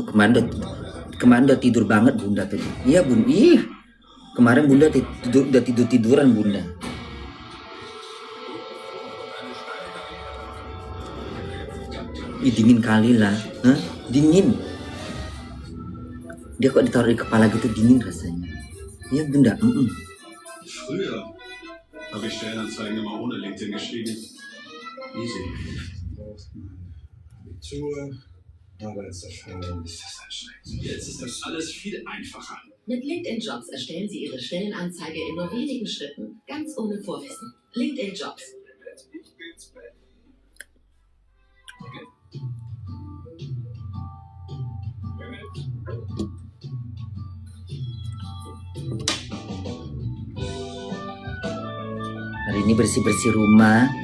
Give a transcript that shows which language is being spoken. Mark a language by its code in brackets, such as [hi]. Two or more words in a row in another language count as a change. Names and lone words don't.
[id] Kemarin udah tidur banget Bunda tadi. Iya Bun, kemarin Bunda udah tiduran Bunda. Dingin kali lah, dingin. Dia kok ditaruh di kepala gitu dingin rasanya. Iya Bunda. [de] Früher habe ich Stellenanzeigen immer ohne LinkedIn geschrieben. Easy. Abitur, Arbeitserfahrung. Ist das anstrengend. Jetzt ist das alles viel einfacher. Mit LinkedIn Jobs erstellen Sie Ihre Stellenanzeige in nur wenigen Schritten, ganz ohne Vorwissen. LinkedIn Jobs. [id] Hari ini bersih-bersih rumah.